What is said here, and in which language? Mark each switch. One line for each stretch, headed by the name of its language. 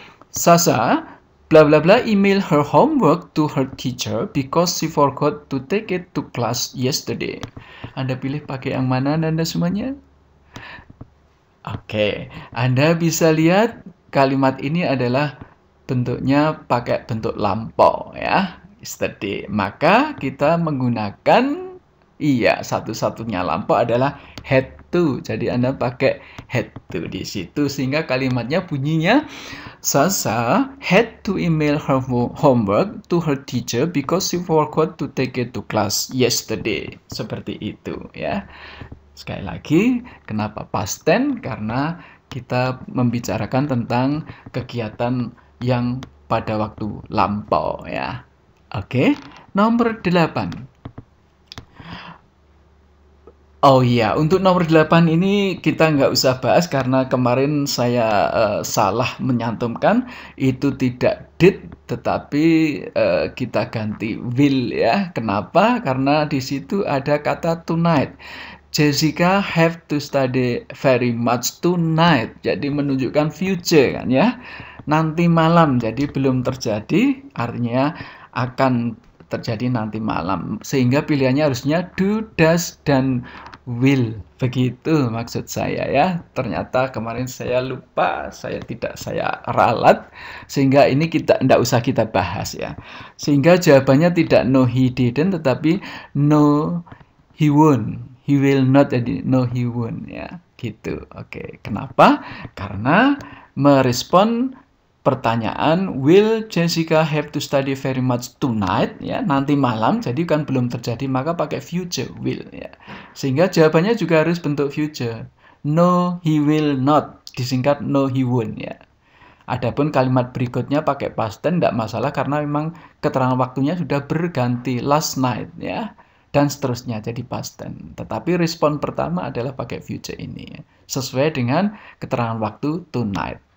English: Sasha bla bla bla email her homework to her teacher because she forgot to take it to class yesterday.
Indonesian: Anda pilih pakai yang mana, Anda semuanya? Oke, Anda bisa lihat kalimat ini adalah bentuknya pakai bentuk lampau, ya, yesterday. Maka kita menggunakan, iya, satu-satunya lampau adalah had to. Jadi Anda pakai had to di situ sehingga kalimatnya bunyinya
English: Sasha had to email her homework to her teacher because she forgot to take it to class yesterday.
Indonesian: Seperti itu, ya. Sekali lagi, kenapa past tense? Karena kita membicarakan tentang kegiatan yang pada waktu lampau, ya. Oke, nomor 8. Oh iya, untuk nomor 8 ini kita nggak usah bahas karena kemarin saya salah menyantumkan, itu tidak did tetapi kita ganti will ya. Kenapa? Karena di situ ada kata tonight.
English: Jessica have to study very much tonight.
Indonesian: Jadi menunjukkan future kan ya. Nanti malam, jadi belum terjadi, artinya akan terjadi nanti malam. Sehingga pilihannya harusnya do, does, dan will. Begitu maksud saya ya. Ternyata kemarin saya lupa, saya ralat. Sehingga ini tidak usah kita bahas ya. Sehingga jawabannya tidak
English: no he didn't,
Indonesian: tetapi
English: no he won't. He will not,
Indonesian: jadi
English: no he won't ya.
Indonesian: Gitu. Oke, kenapa? Karena merespon pertanyaan
English: will Jessica have to study very much tonight
Indonesian: ya, nanti malam, jadi kan belum terjadi maka pakai future will ya. Sehingga jawabannya juga harus bentuk future.
English: No he will not,
Indonesian: disingkat
English: no he won't ya.
Indonesian: Adapun kalimat berikutnya pakai past tense tidak masalah karena memang keterangan waktunya sudah berganti last night ya, dan seterusnya jadi past tense. Tetapi respon pertama adalah pakai future ini ya, sesuai dengan keterangan waktu tonight.